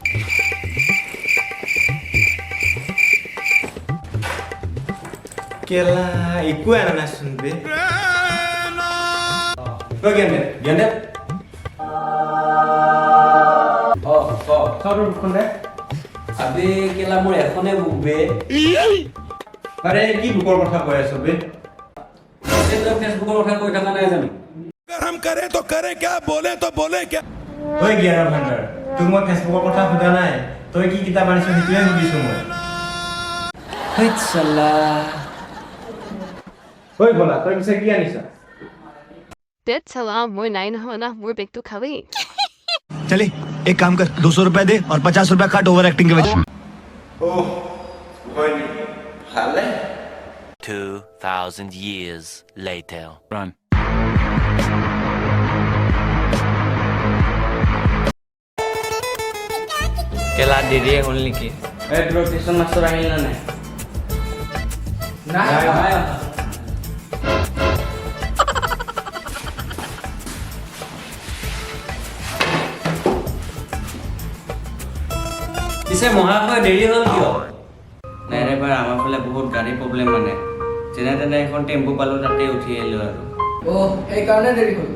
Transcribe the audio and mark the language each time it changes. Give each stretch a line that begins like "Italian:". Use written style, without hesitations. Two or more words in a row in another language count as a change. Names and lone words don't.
Assamese: কেলা একো আনা নাচোন বে জ্ঞানে আবে কেলা মোৰ এখনে বুক বে আৰে কি বুকৰ কথা কৈ আছ বে ফেচবুকৰ কথা কৈ থকা নাই জানো
Hindi: हम करे तो करे क्या बोले तो बोले क्या
Assamese: ঐ জ্ঞানৰ ভাণ্ডাৰ তোক মই ফেচবুকৰ কথা সোধা নাই তই কি কিতাপ আনিছ সেইটোৱে সুধিছো মই হৈত চাল্লা ঐ বলা তই পিছে কি আনিছা Dad, salam, মই নাই নহয় না মোৰ বেগটো খালি
Hindi: चले एक काम कर 200 रुपए दे और 50 रुपए काट
English: over acting
Hindi: के वजह।
Assamese: Oh, হয় নেকি? ভালে।
English: 2,000 years later. Run.
Assamese: কেলা দেৰিয়ে হ'ল নেকি এই ব্ৰ টিউচন মাষ্টৰ আহিল না নাই নাই পিছে মহাশয় দেৰি হ'ল কিয় নাই ৰে ভাই আমাৰ ফালে বহুত গাড়ী প্ৰব্লেম মানে যেনে তেনে এখন টেম্পো পালোঁ তাতে উঠি আহিলোঁ আৰু সেইকাৰণে দেৰি হ'ল